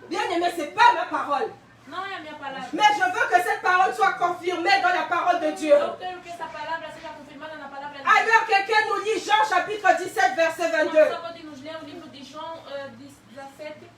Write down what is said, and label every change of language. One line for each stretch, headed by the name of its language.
French: Bien aimé, ce n'est pas ma parole.
Portuguese: Não é a minha palavra.
French: Mais je veux que cette parole soit confirmée dans la parole de Dieu.
Portuguese: Eu quero que essa palavra seja confirmada na palavra de Deus.
French: Alors quelqu'un nous lit Jean chapitre 17 verset
Portuguese: Uma
French: 22.
Portuguese: pessoa pode nos ler o livro de João 17,